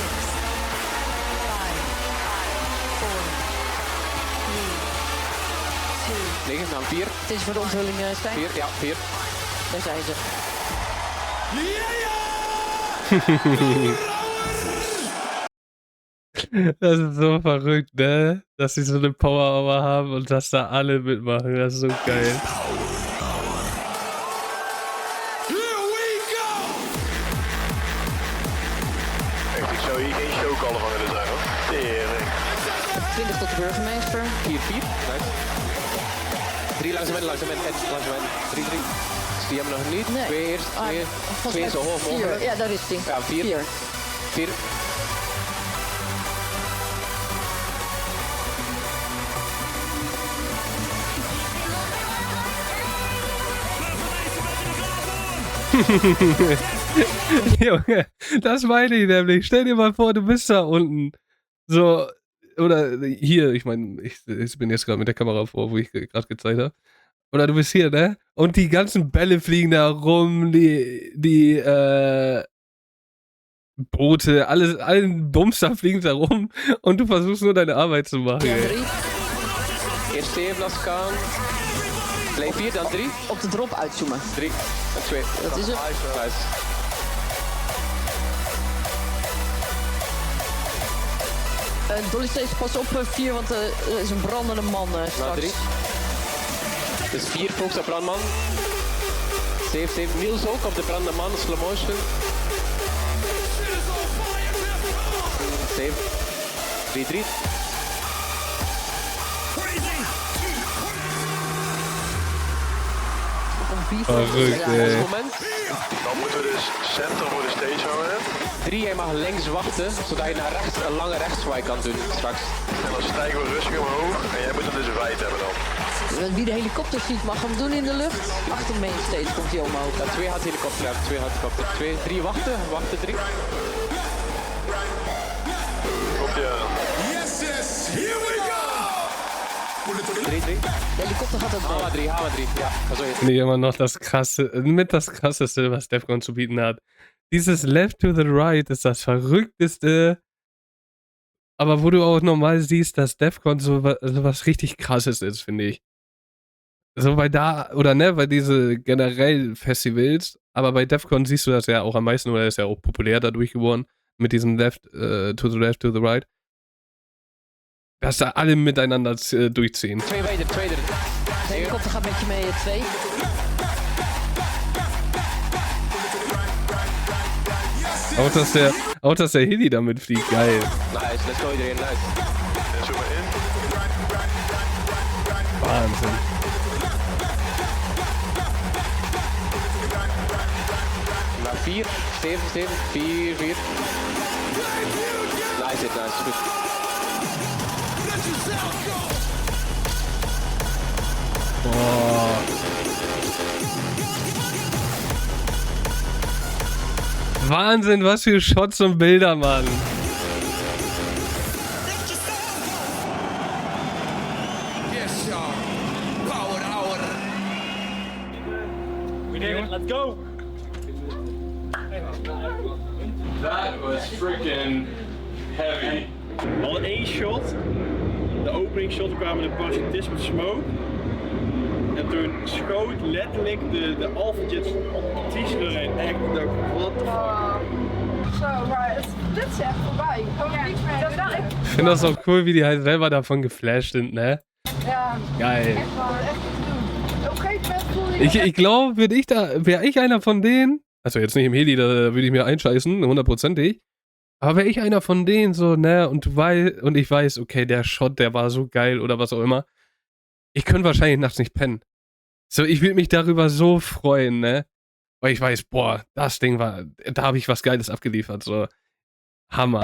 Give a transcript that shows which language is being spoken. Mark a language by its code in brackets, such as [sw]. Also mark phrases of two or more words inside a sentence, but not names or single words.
[nl] 5, 4, 3, 2, 9, dan 4. Het is voor de onthulling, Stijn. 4, ja, 4. Daar zijn ze. [de] Das ist so verrückt, ne? Dass sie so eine Power Hour haben und dass da alle mitmachen. Das ist so geil. [nl] Echt, ik zou hier geen showcaller van willen zijn hoor. Tering. 20 tot de burgemeester. 4, 4. Nice. 3 langs de midden, langs de midden. 3, 3. Zie je hem nog niet? Nee. 2 eerst, 2 zo hoog mogelijk. Ja, daar is hij. Ja, 4. 4. [de] Junge, das meine ich nämlich. Stell dir mal vor, du bist da unten. So, oder hier, ich meine, ich bin jetzt gerade mit der Kamera vor, wo ich gerade gezeigt habe. Oder du bist hier, ne? Und die ganzen Bälle fliegen da rum, die Boote, allen Bumster fliegen da rum und du versuchst nur deine Arbeit zu machen. [nl] Ja, 3. Eerst 7 als kan. Blijf 4, dan 3. Op de drop uitzoomen. 3 en 2. Dat is het. Nice. Dolly steeds pas op 4, want er is een brandende man straks. 3. Dus 4 focus op brandman. 7. Niels ook op de brandende man, slow motion. 7. 3, 3. [de] Verrückt, ey. [nl] Dan moeten we dus center voor de stage houden. 3, jij mag links wachten, zodat je naar rechts een lange rechtswaai kan doen straks. En dan stijgen we rustig omhoog en jij moet hem dus wijd hebben dan. Wie de helikopter ziet mag hem doen in de lucht. Achter main stage komt hij omhoog. Ja, 2 had helikopter, 2 had helikopter. 2, 3 wachten, 3. Komt ie aan. 3, 3. De helikopter gaat ook Hama 3, Hama 3. Ja, [de] also jetzt. Finde ich immer noch das krasseste, was Defcon zu bieten hat. Dieses Left to the Right ist das verrückteste. Aber wo du auch normal siehst, dass Defcon so was richtig krasses ist, finde ich. So bei bei diese generell Festivals, aber bei Defcon siehst du das ja auch am meisten, oder ist ja auch populär dadurch geworden, mit diesem Left to the Right. Dass da alle miteinander durchziehen. [nl] 2 meter, 2 er. De helikopter gaat met je mee, 2. [de] Auch dass der Heli damit fliegt, geil. [nl] Nice, [en] let's go [nl] iedereen, nice. Zoom maar in. [de] Wahnsinn. [nl] Maar 4, 7, 7, 4, 4. Nice, nice, goed. [de] Boah. Wahnsinn, was für Shots und Bilder, Mann. [en] Yes, y'all. Power hour. We did it, let's go! That was freaking heavy. [nl] We hadden 1 shot. De opening shot kwamen de parachutist met smoke. En toen schoot letterlijk de Alpha Jets t-shirt erin. Echt, [en] what the fuck. [nl] Zo, maar dit is echt voorbij. Ik kan er niks meer doen. [de] Ich finde das auch cool, wie die halt selber davon geflasht sind, ne? Ja, Geil. [nl] echt wel, echt iets doen. Op een gegeven moment voelde je... [de] Ich glaube, wäre ich einer von denen, also jetzt nicht im Heli, da würde ich mir einscheißen, 100%ig, aber wäre ich einer von denen so, ne, und ich weiß, okay, der Shot, der war so geil oder was auch immer, ich könnte wahrscheinlich nachts nicht pennen. So, ich würde mich darüber so freuen, ne, weil ich weiß, boah, das Ding war, da habe ich was Geiles abgeliefert, so, Hammer.